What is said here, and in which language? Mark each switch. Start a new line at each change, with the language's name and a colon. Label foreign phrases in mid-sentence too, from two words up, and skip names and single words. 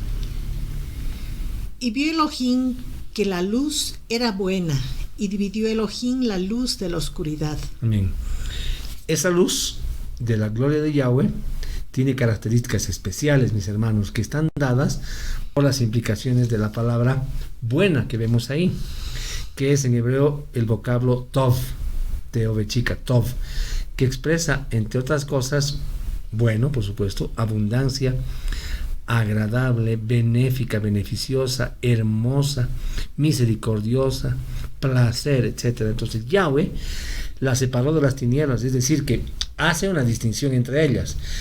Spanish: Y vio Elohim que la luz era buena, y dividió Elohim la luz de la oscuridad. Amén. Esa luz de la gloria de Yahweh tiene características especiales, mis hermanos, que están dadas por las implicaciones de la palabra buena que vemos ahí, que es en hebreo el vocablo tov, teovechica, tov, que expresa, entre otras cosas, bueno, por supuesto, abundancia, agradable, benéfica, beneficiosa, hermosa, misericordiosa, placer, etc. Entonces Yahweh la separó de las tinieblas, es decir, que hace una distinción entre ellas.